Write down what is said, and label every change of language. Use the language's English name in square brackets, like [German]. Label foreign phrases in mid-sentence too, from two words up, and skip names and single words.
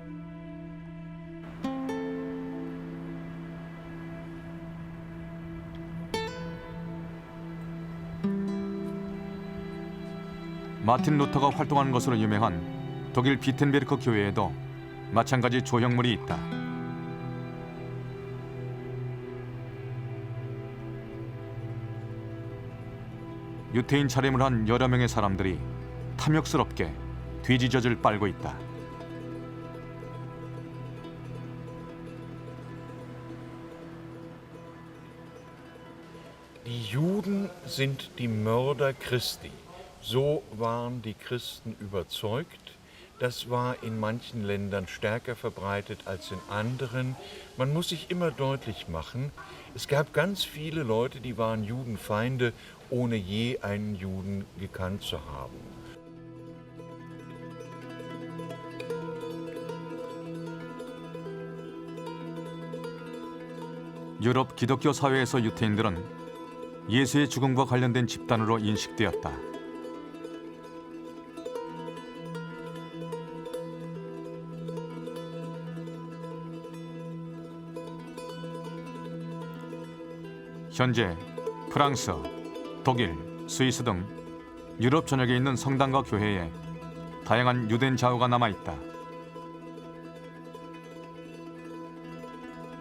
[Korean] 마틴 루터가 활동하는 것으로 유명한 독일 비텐베르크 교회에도 마찬가지 조형물이 있다. 유태인 차림을 한 여러 명의 사람들이 탐욕스럽게 돼지젖을 빨고 있다. [German] Die Juden sind die Mörder Christi. So waren die Christen überzeugt. Das war in manchen Ländern stärker verbreitet als in anderen. Man muss sich immer deutlich machen, es gab ganz viele Leute, die waren Judenfeinde, ohne je einen Juden gekannt zu haben. [Korean] 유럽 기독교 사회에서 유태인들은 예수의 죽음과 관련된 집단으로 인식되었다. 현재 프랑스, 독일, 스위스 등 유럽 전역에 있는 성당과 교회에 다양한 유대인 자우가 남아있다.